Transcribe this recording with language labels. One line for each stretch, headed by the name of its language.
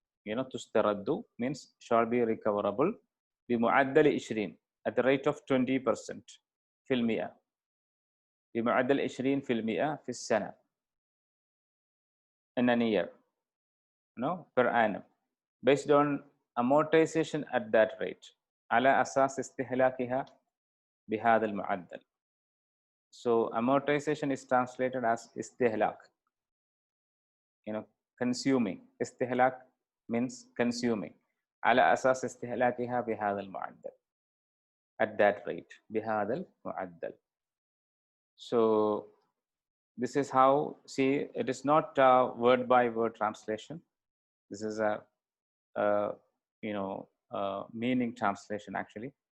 English: You know, تسترد means shall be recoverable
Arabic: بمعدل 20
English: at the rate of 20%
Arabic: في المئة. بمعدل 20% في السنة.
English: In a year. No, per annum. Based on amortization at that rate.
Arabic: على أساس استهلاكها بهذا المعدل.
English: So amortization is translated as istihlak. You know, consuming. Istihlak means consuming.
Arabic: على أساس استهلاكها بهذا المعدل.
English: At that rate.
Arabic: بهذا المعدل.
English: So this is how, see, it is not a word by word translation. This is a you know, meaning translation actually.